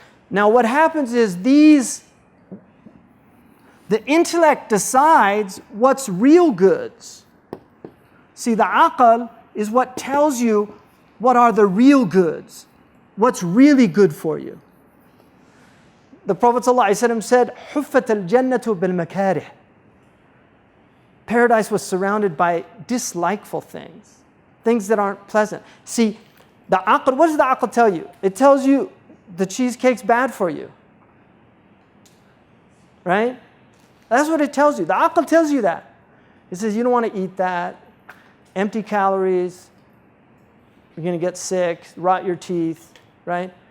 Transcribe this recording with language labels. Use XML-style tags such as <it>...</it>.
<en>Now what happens is the intellect decides what's real goods. See, the aql is what tells you what are the real goods, what's really good for you. The Prophet ﷺ said,</en> <ar>حُفَّتَ الْجَنَّةُ بِالْمَكَارِهِ.</ar> <en>Paradise was surrounded by dislikeful things that aren't pleasant. See, the aql, what does the aql tell you? It tells you the cheesecake's bad for you, right? That's what it tells you. The aql tells you that. It says you don't want to eat that, empty calories, you're going to get sick, rot your teeth, right?</en>